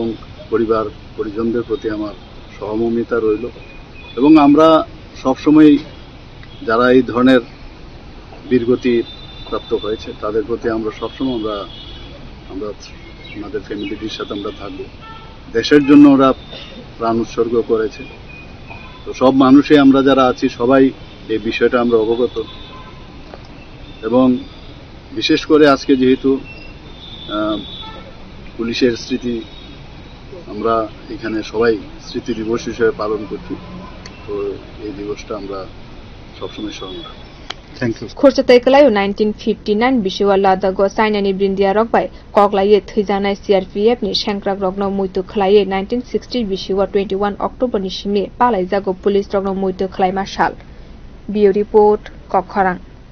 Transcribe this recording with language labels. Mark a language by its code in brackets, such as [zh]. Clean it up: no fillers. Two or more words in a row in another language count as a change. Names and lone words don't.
[bn] পরিবার পরিজনদের প্রতি আমার সহমর্মিতা রইল এবং আমরা সবসময় যারা এই ধরনের বীরগতি প্রাপ্ত হয়েছে তাদের প্রতি আমরা সবসময় আমরা আমাদের ফ্যামিলিটির সাথে আমরা থাকবো দেশের জন্য ওরা প্রাণ উৎসর্গ করেছে তো সব মানুষই আমরা যারা আছি সবাই এই বিষয়টা আমরা অবগত এবং বিশেষ করে আজকে যেহেতু পুলিশের স্মৃতি আমরা এখানে সবাই স্মৃতি দিবস হিসেবে পালন করছি তো এই দিবসটা আমরা সবসময় স্মরণ রাখবো [en] Thank you. [trp] Khurchatai kalayo 1959 bisiwa ladago sainani brindia rokbai koklaye thwijanai CRPF ni shankrak rokno muitu khlaye 1960 bisiwa 21 October ni simi palaijago police rokno muitu khlaima sal. Bio report Kokharang.